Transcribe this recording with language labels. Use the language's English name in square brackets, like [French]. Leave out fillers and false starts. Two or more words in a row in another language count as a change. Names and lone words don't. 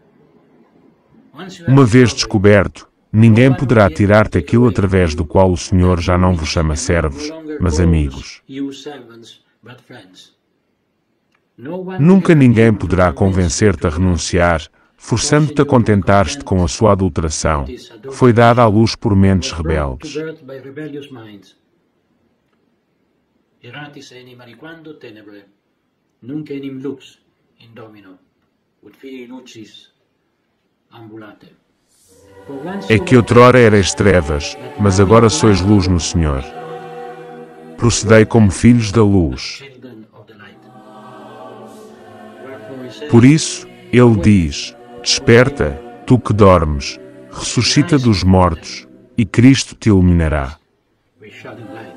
[Portuguese] Uma vez descoberto, ninguém poderá tirar-te aquilo através do qual o Senhor já não vos chama servos, mas amigos. Nunca ninguém poderá convencer-te a renunciar, forçando-te a contentar-te com a sua adulteração, que foi dada à luz por mentes rebeldes. [Latin] Erratis enim aliquando tenebre, nunc enim lux in Domino, ut filii lucis ambulate. [Portuguese] É que outrora erais trevas, mas agora sois luz no Senhor. Procedei como filhos da luz. Por isso, ele diz: Desperta, tu que dormes, ressuscita dos mortos, e Cristo te iluminará.